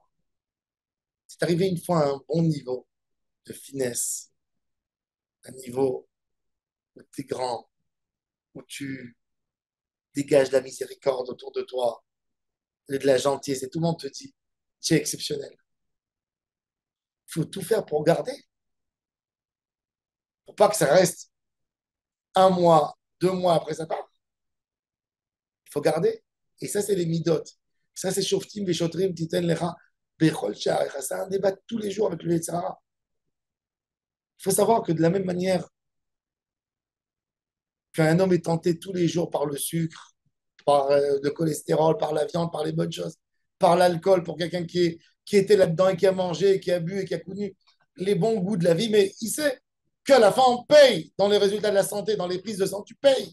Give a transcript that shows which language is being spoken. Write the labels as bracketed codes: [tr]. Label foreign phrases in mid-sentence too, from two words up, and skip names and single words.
[fr] C'est arrivé une fois à un bon niveau de finesse, un niveau où tu es grand, où tu dégages de la miséricorde autour de toi, et de la gentillesse, et tout le monde te dit, tu es exceptionnel. Il faut tout faire pour garder, pour pas que ça reste un mois, 2 mois après ça part. Il faut garder. Et ça, c'est les midotes. Ça, c'est [he] שופטים, ושוטרים, תתן לך, בכל שעריך. [fr] C'est un débat tous les jours avec le Yetzirah. Il faut savoir que de la même manière qu'un homme est tenté tous les jours par le sucre, par le cholestérol, par la viande, par les bonnes choses, par l'alcool, pour quelqu'un qui était là-dedans et qui a mangé, qui a bu et qui a connu les bons goûts de la vie, mais il sait qu'à la fin, on paye dans les résultats de la santé, dans les prises de sang, tu payes.